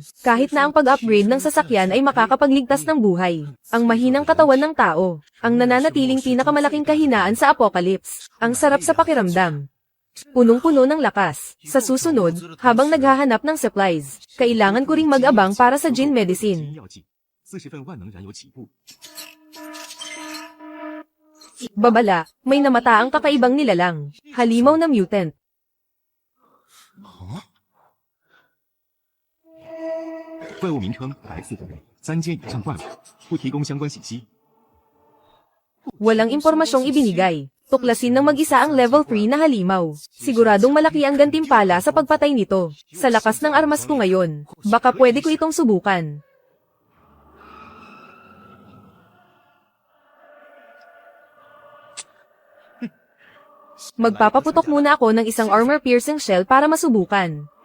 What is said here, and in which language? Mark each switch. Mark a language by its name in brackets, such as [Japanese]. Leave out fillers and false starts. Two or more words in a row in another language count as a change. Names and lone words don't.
[Filipino] Kahit na ang pag-upgrade ng sasakyan ay makakapagligtas ng buhay. Ang mahinang katawan ng tao, ang nananatiling pinakamalaking kahinaan sa apocalypse. Ang sarap sa pakiramdam. Punong-puno ng lakas. Sa susunod, habang naghahanap ng supplies, kailangan ko ring mag-abang para sa gene [Chinese] 基因 [English] medicine. [Chinese] 药剂，40份万能燃油起步。 [Filipino] Babala, may namataang kakaibang nilalang. Halimaw na mutant. [Chinese] 怪物名称白刺3阶以上怪物，不提供相关信息。 [Filipino] Walang impormasyong ibinigay. Tuklasin ng mag-isa ang level 3 na halimaw. Siguradong malaki ang gantimpala sa pagpatay nito. Sa lakas ng armas ko ngayon, baka pwede ko itong subukan. Magpapaputok muna ako ng isang [English] armor-piercing shell [Filipino] para masubukan.